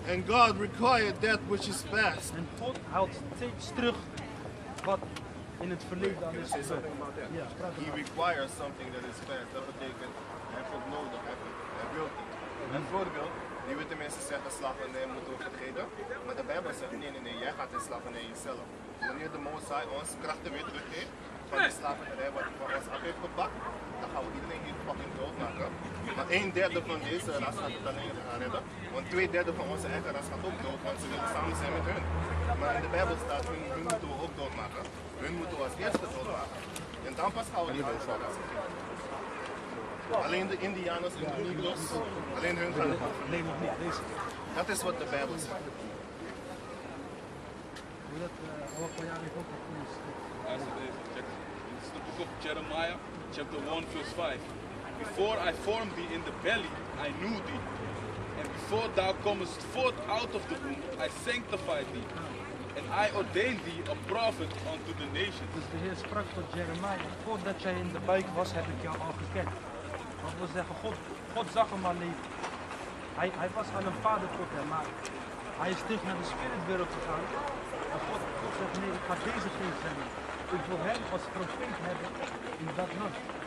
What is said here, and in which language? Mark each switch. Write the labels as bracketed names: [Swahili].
[English] And God required that which is past. [Dutch] En God houdt steeds terug wat in het verleden al is gebeurd. Ja, [English] He requires something that is past. [Dutch] Dat betekent, hij heeft het nodig, hij wil het. Een voorbeeld, die witte mensen zeggen slavernij moeten we vergeten. Maar de Bijbel zegt nee, jij gaat in slavernij jezelf. Wanneer de Mozart ons krachten weer teruggeeft van de slavernij wat hij van ons af heeft gepakt, dan gaan we iedereen hier fucking doodmaken. Maar 1/3 van deze ras gaat het alleen gaan redden. Want 2/3 van onze eigen ras gaat ook dood, want ze willen samen zijn met hun. Maar in de Bijbel staat, hun moeten we ook doodmaken. Hun moeten we als eerste doodmaken. En dan pas gaan we die andere ras. Alleen de Indianers en de Negro's, alleen hun gaan het doen. Nee, nog niet. Deze. Dat is wat de Bijbel zegt. Hoe dat van jou heeft ook een goede schrift. [English] It's the book of Jeremiah, chapter 1, verse 5. Before I formed thee in the belly, I knew thee. And before thou comest forth out of the womb, I sanctified thee. And I ordained thee a prophet unto the nations. [Dutch] Dus de Heer sprak tot Jeremiah, voordat jij in de buik was, heb ik jou al gekend. Dat wil zeggen, God zag hem al leven. Hij was al een vader tot hem, maar hij is terug naar de spiritwereld gegaan. En God zegt, nee, ik ga deze geest hebben. Ik wil hem als profeet hebben in dat land.